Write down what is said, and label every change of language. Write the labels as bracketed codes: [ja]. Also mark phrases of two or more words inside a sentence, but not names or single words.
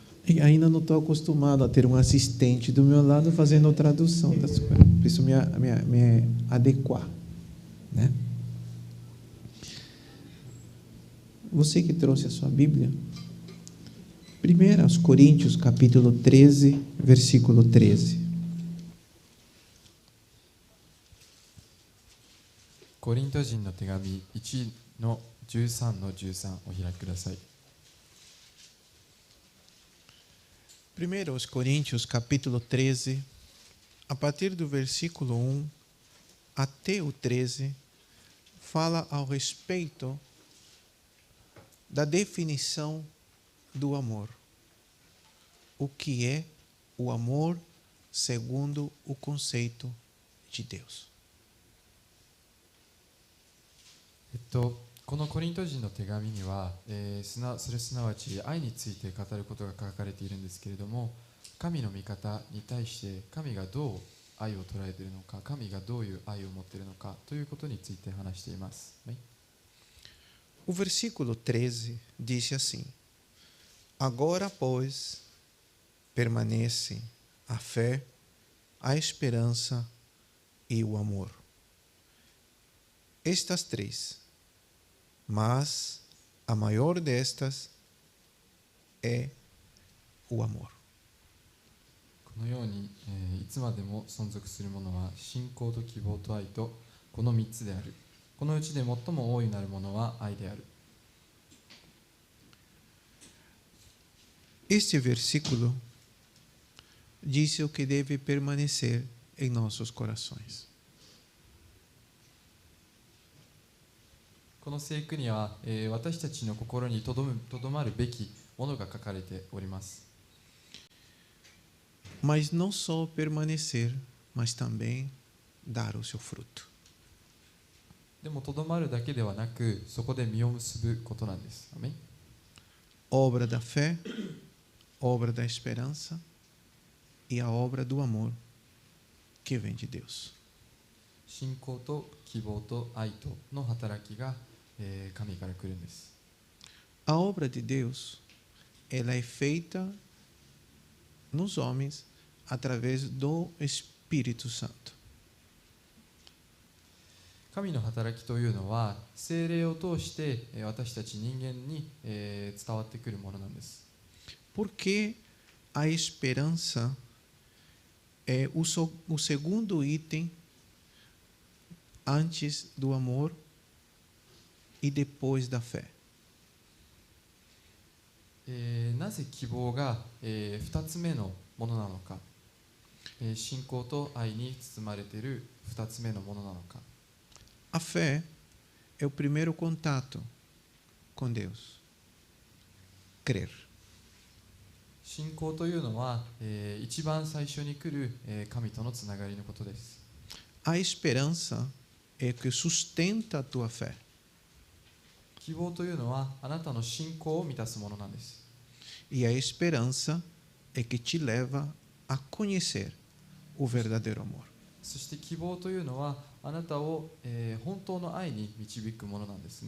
[pt] E ainda não estou acostumado a ter um assistente do meu lado fazendo a tradução das coisas. Preciso me adequar, né? Você que trouxe a sua Bíblia, 1 Coríntios, capítulo 13, versículo 13. [ja] コリント人の手紙1の13の13お開きください。 [pt] 1 Coríntios, capítulo 13, a partir do versículo 1 até o 13, fala ao respeito da definição do amor. O que é o amor segundo o conceito de Deus. [ja] このコリント人の手紙には、すなわち愛について語ることが書かれているんですけれども、神の御方に対して神がどう愛を捉えているのか、神がどういう愛を持っているのかということについて話しています。はい、 [pt] O versículo 13 diz assim: Agora, pois, permanece a fé, a esperança e o amor. Estas três, mas a maior destas é o amor. [ja] このように、いつまでも存続するものは信仰と希望と愛とこの3つである。このうちで最も大いなるものは愛である。 [pt] Este versículo diz o que deve permanecer em nossos corações. [ja] この聖句には、私たちの心にとどまるべきものが書かれております。 [pt] Mas não só permanecer, mas também dar o seu fruto. [ja] でもとどまるだけではなく、そこで実を結ぶことなんです。アメン。 [pt] Obra da fé, obra da esperança e a obra do amor que vem de Deus. [ja] 信仰と希望と愛との働きが、神から来るんです。 [pt] A obra de Deus, ela é feita nos homens através do Espírito Santo. [ja] 神の働きというのは聖霊を通して私たち人間に伝わってくるものなんです。 [pt] Porque a esperança é o segundo item antes do amor e depois da fé. [ja] なぜ希望が、2つ目のものなのか、信仰と愛に包まれている2つ目のものなのか。 [pt] A fé é o primeiro contato com Deus. Crer. [ja] 信仰というのは、一番最初に来る、神とのつながりのことです。 [pt] A esperança é o que sustenta a tua fé. [ja] 希望というのはあなたの信仰を満たすものなんです。 [pt] E a esperança é que te leva a conhecer o verdadeiro amor. [ja] そして希望というのはあなたを、本当の愛に導くものなんですね。